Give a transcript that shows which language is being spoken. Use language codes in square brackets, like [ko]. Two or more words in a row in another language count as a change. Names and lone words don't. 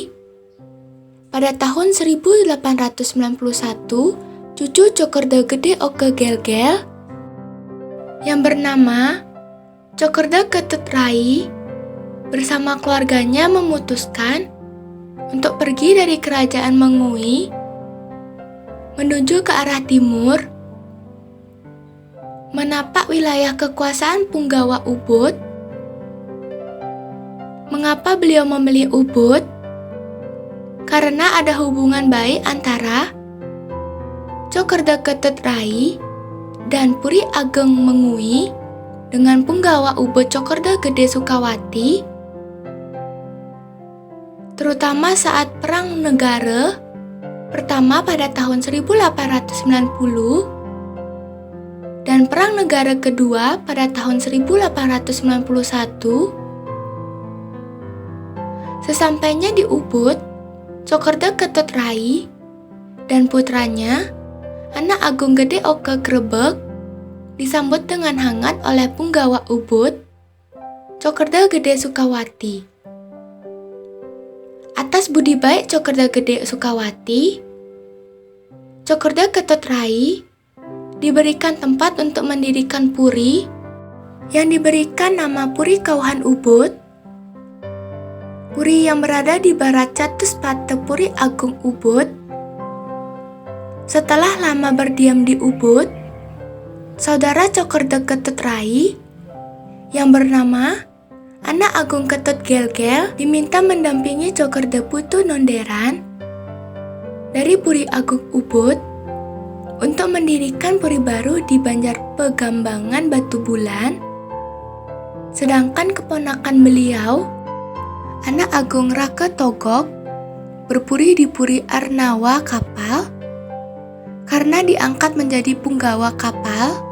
[id] Pada tahun 1891, cucu Cokerda Gede Oka Gel-gel yang bernama Cokerda Ketut Rai bersama keluarganya memutuskan untuk pergi dari Kerajaan Mengui menuju ke arah timur, menapak wilayah kekuasaan Punggawa Ubud. Mengapa beliau memilih Ubud? Karena ada hubungan baik antara Cokerda Ketut Rai dan Puri Ageng Mengui dengan Punggawa Ubud Cokerda Gede Sukawati, terutama saat Perang Negara pertama pada tahun 1890 dan Perang Negara Kedua pada tahun 1891. Sesampainya di Ubud, Cokerda Ketut Rai dan putranya, anak Agung Gede Oka Grebeg, disambut dengan hangat oleh Punggawa Ubud, Cokerda Gede Sukawati. Atas budi baik Cokerda Gede Sukawati, Cokerda Ketut Rai diberikan tempat untuk mendirikan puri yang diberikan nama Puri Kauhan Ubud. Puri yang berada di barat Catuspate Puri Agung Ubud. Setelah lama berdiam di Ubud, saudara Cokerda Ketut Rai yang bernama anak Agung Ketut Gel-gel diminta mendampingi Cokerda Putu Nonderan dari Puri Agung Ubud untuk mendirikan puri baru di Banjar Pegambangan Batu Bulan. Sedangkan keponakan beliau, anak Agung Raka Togok, berpuri di Puri Arnawa Kapal karena diangkat menjadi punggawa kapal.